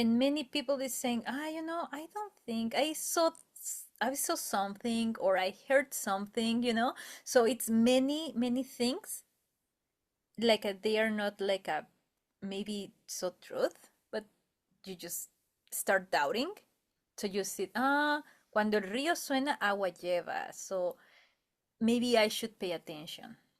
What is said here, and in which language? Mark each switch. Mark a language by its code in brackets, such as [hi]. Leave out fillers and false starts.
[en] And many people is saying, I don't think I saw something or I heard something, So it's many things like they are not like a maybe so truth, but you just start doubting. So you see, [es] cuando el río suena, agua lleva. [en] So maybe I should pay attention.